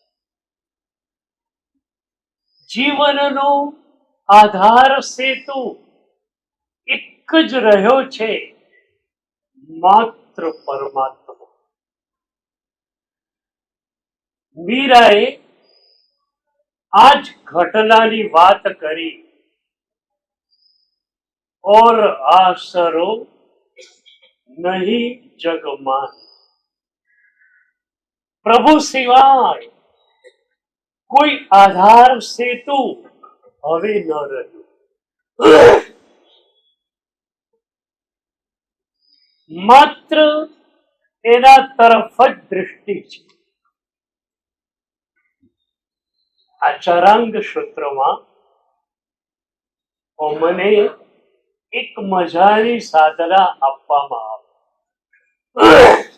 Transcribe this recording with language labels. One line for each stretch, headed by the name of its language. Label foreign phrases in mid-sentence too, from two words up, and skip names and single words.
Gujarati: જીવનનો આધાર સેતુ એક જ રહ્યો છે, માત્ર પરમાત્મા. મીરાએ આ જ ઘટનાની વાત કરી.
Hindi: और आसरो नहीं जगमान.
Gujarati: પ્રભુ સિવાય કોઈ આધાર સેતુ હવે ન રહ્યું. માત્ર એના તરફ જ દૃષ્ટિ છે. આ ચરાંગ સૂત્રમાં મને એક મજાની સાધના આપવામાં આવે.